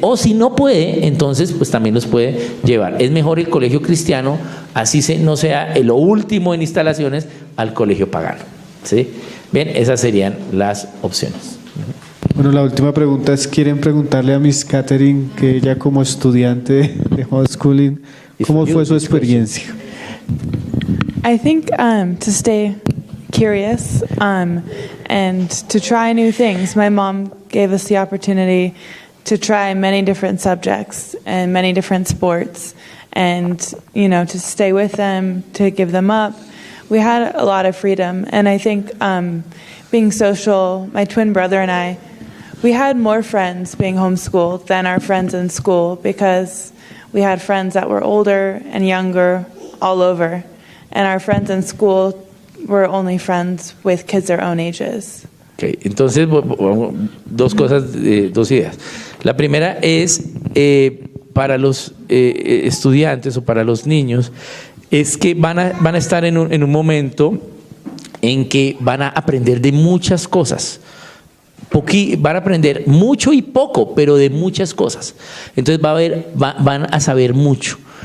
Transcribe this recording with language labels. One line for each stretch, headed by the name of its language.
Spanish: O si no puede, entonces pues también los puede llevar. Es mejor el colegio cristiano, así no sea lo último en instalaciones, al colegio pagano, ¿sí? Bien, esas serían las opciones. Bueno, la última pregunta es, ¿quieren preguntarle a Miss Catherine, que ella como estudiante de homeschooling, cómo fue su experiencia?
English: I think to stay curious and to try new things. My mom gave us the opportunity to try many different subjects and many different sports, and to stay with them, to give them up. We had a lot of freedom, and I think being social, my twin brother and I, we had more friends being homeschooled than our friends in school, because we had friends that were older and younger all over, and our friends in school were only friends with kids their own ages.
Spanish: Okay. Entonces, 2 cosas, 2 ideas. La primera es para los estudiantes o para los niños, es que van a estar en un momento en que van a aprender de muchas cosas. Van a aprender mucho y poco, pero de muchas cosas. Entonces van a saber mucho.